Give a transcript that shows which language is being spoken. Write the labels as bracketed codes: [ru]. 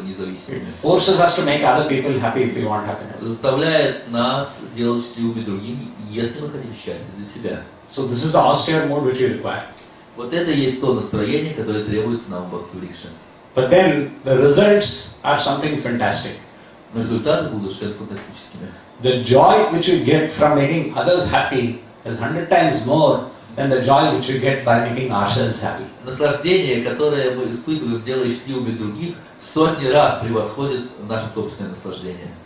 [en] It [ru] независимыми. [en] forces us to make other people happy if we want happiness. [ru] Заставляет нас делать счастливыми другими, если мы хотим счастья для себя. [en] So this is the austere mood which we require. [ru] Вот это и есть то настроение, которое требуется нам в Бхакти Врикше. [en] But then the results are something fantastic. [ru] Но результаты будут совершенно фантастическими. [en] The joy which we get from making others happy is 100 times more than the joy which we get by making ourselves happy. [ru] Наслаждение, которое мы испытываем, делая счастливыми других, в сотни раз превосходит наше собственное наслаждение.